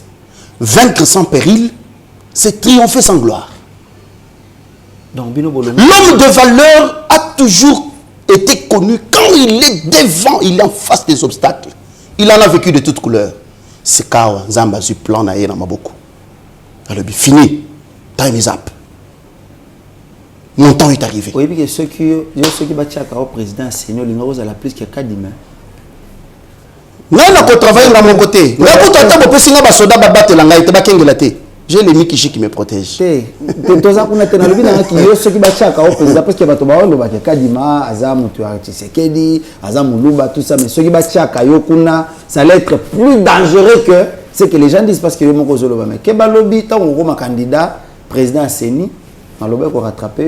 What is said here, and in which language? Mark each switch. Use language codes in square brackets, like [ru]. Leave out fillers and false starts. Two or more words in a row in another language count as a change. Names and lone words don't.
[fr] Vaincre sans péril, c'est triompher sans gloire. L'homme de valeur a toujours été connu quand il est devant, il est en face des obstacles. Il en a vécu de toutes couleurs. C'est quand Zamba su plan [ln] na yena maboko. [fr] Alors fini. [en] Time is up. [fr] Mon temps est arrivé. Oui, parce que ceux qui battent au président, Seigneur, ils n'ont pas plus que 4 dimanches. Non, on travaille de mon côté. J'ai les Mikichi qui me protègent. Ça allait être plus dangereux que ce que les gens disent parce que le candidat, président Seni, pour rattraper.